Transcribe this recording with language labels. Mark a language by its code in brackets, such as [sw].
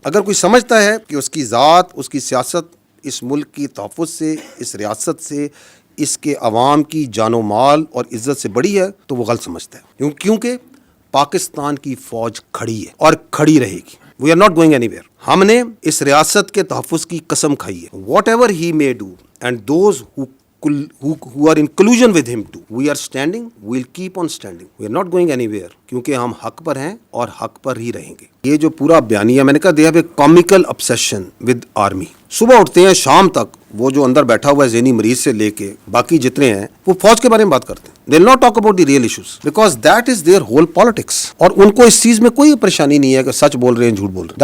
[ur] اگر کوئی سمجھتا ہے کہ اس کی ذات, اس کی سیاست اس ملک کی تحفظ سے, اس ریاست سے, اس کے عوام کی جان و مال اور عزت سے بڑی ہے تو وہ غلط سمجھتا ہے. کیونکہ پاکستان کی فوج کھڑی ہے اور کھڑی رہے گی. [en] We are not going anywhere. [ur] ہم نے اس ریاست کے تحفظ کی قسم کھائی ہے. [en] whatever he may do and those who are in collusion with him too, we are standing, we'll keep on standing, we are not going anywhere, [ur] کیونکہ ہم حق پر ہیں اور حق پر ہی رہیں گے. یہ جو پورا بیانیہ میں نے کہا [en] they have a comical obsession with army. [ur] صبح اٹھتے ہیں شام تک وہ جو اندر بیٹھا ہوا ہے ذہنی مریض سے لے کے باقی جتنے ہیں وہ فوج کے بارے میں بات کرتے ہیں. [en] they will not talk about the real issues because that is their whole politics. [ur] اور ان کو اس چیز میں کوئی پریشانی نہیں ہے کہ سچ بول رہے ہیں جھوٹ بول رہے ہیں.